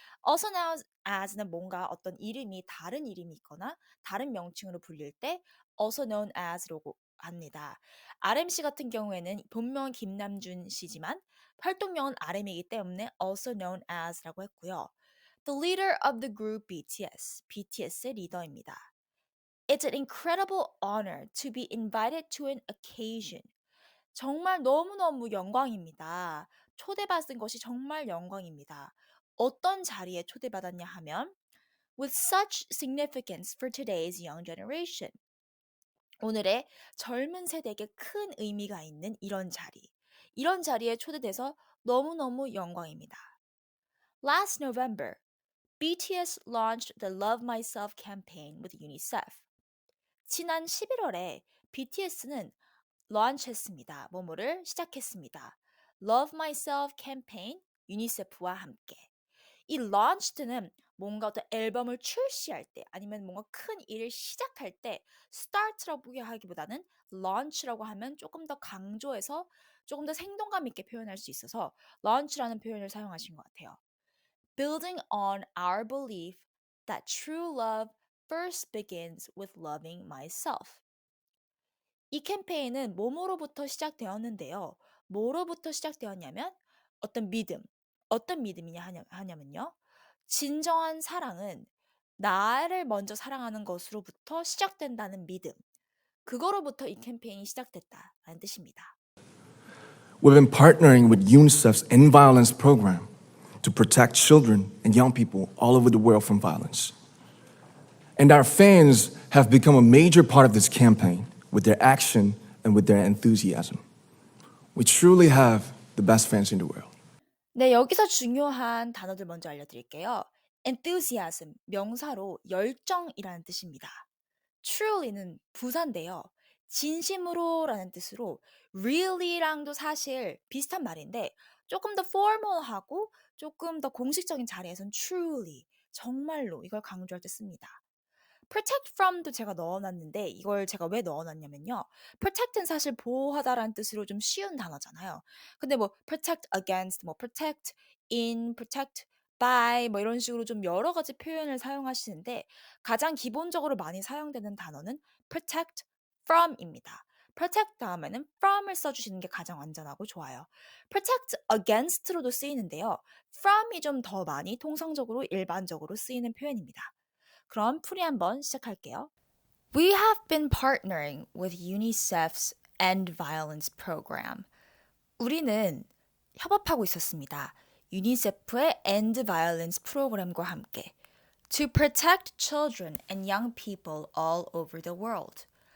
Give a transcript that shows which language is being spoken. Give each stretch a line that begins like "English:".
Korean: Also known as는 뭔가 어떤 이름이 다른 이름이 있거나 다른 명칭으로 불릴 때 also known as라고 합니다. RMC 같은 경우에는 본명은 김남준 씨지만 활동명은 RM이기 때문에 also known as라고 했고요.
English: The leader of the group BTS,
Korean: BTS의 리더입니다.
English: It's an incredible honor to be invited to an occasion.
Korean: 정말 너무너무 영광입니다. 초대받은 것이 정말 영광입니다. 어떤 자리에 초대받았냐 하면
English: with such significance for today's young generation.
Korean: 오늘의 젊은 세대에게 큰 의미가 있는 이런 자리. 이런 자리에 초대돼서 너무너무 영광입니다.
English: Last November, BTS launched the Love Myself campaign with UNICEF.
Korean: 지난 11월에 BTS는 런치했습니다. 뭐뭐를 시작했습니다. Love Myself 캠페인 유니세프와 함께. 이 launched,는 뭔가 어떤 앨범을 출시할 때 아니면 뭔가 큰 일을 시작할 때 start라고 하기보다는 launch라고 하면 조금 더 강조해서 조금 더 생동감 있게 표현할 수 있어서 launch라는 표현을 사용하신 것 같아요.
English: Building on our belief that true love first begins with loving myself.
Korean: 이 캠페인은 뭐뭐로부터 시작되었는데요. 뭐로부터 시작되었냐면 어떤 믿음, 어떤 믿음이냐 하냐면요. 진정한 사랑은 나를 먼저 사랑하는 것으로부터 시작된다는 믿음. 그거로부터 이 캠페인이 시작됐다라는 뜻입니다.
English: We've been partnering with UNICEF's End Violence program to protect children and young people all over the world from violence. And our fans have become a major part of this campaign with their action and with their enthusiasm. We truly have the best fans in the world.
Korean: 네, 여기서 중요한 단어들 먼저 알려드릴게요. enthusiasm, 명사로 열정이라는 뜻입니다. truly는 부사인데요. 진심으로라는 뜻으로 really랑도 사실 비슷한 말인데 조금 더 formal하고 조금 더 공식적인 자리에선 truly, 정말로 이걸 강조할 때 씁니다. protect from도 제가 넣어놨는데 이걸 제가 왜 넣어놨냐면요. protect는 사실 보호하다라는 뜻으로 좀 쉬운 단어잖아요. 근데 뭐 protect against, 뭐 protect in, protect by 뭐 이런 식으로 좀 여러 가지 표현을 사용하시는데 가장 기본적으로 많이 사용되는 단어는 protect from입니다. protect 다음에는 from을 써주시는 게 가장 안전하고 좋아요. protect against로도 쓰이는데요. from이 좀 더 많이 통상적으로 일반적으로 쓰이는 표현입니다. 그럼 풀이 한번 시작할게요.
English: We have been partnering with UNICEF's End Violence Program.
Korean: 우리는 협업하고 있었습니다. 유니세프의 End Violence 프로그램과 함께
English: to protect children and young people all over the world.